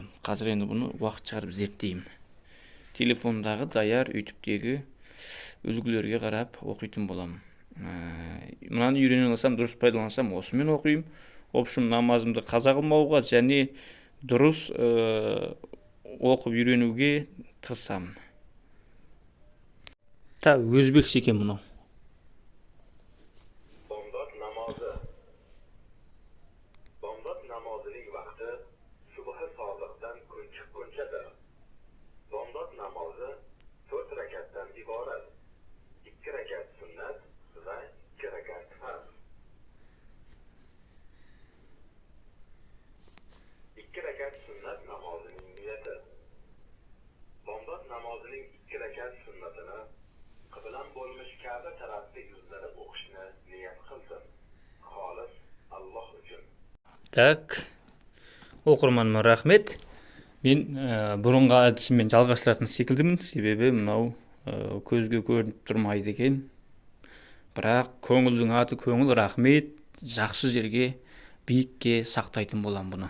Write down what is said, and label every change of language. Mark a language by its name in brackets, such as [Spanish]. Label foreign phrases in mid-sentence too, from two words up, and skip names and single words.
[Kazakh] Қазір енді бұны уақыт шығарып зерттеймін. Телефондағы даяр ютубтегі үлгілерге қарап оқитын болам. Мынаны үйрене алсам, дұрыс пайдалансам, осымен оқимын. [Russian] В общем, [Kazakh] намазымды қаза қылмауға және дұрыс оқып үйренуге тырысамын. Өзбекше екен мынау. [Uzbek] Bomdod namozi. Bomdod namozining vaqti subhi sodiqdan kun chiqqunchadir. Bomdod namozi 4 rakatdan iborat. 2 rakat sunnat va 2 rakat farz. 2 rakat sunnat namozining niyati. Bomdod namozining 2 rakat sunnatini qiblan bo'lmish Ka'ba tarafga yuzlanib o'qishni niyat qilsin. Xolis Alloh uchun. [Kazakh] Оқырманыма рахмет. Мен бұрынғы әдісіммен жалғастыратын секілдімін. Себебі мынау көзге көрініп тұрмайды екен. Бірақ көңілдің аты көңіл, рахмет. Жақсы жерге, биікке сақтайтын болам бұны.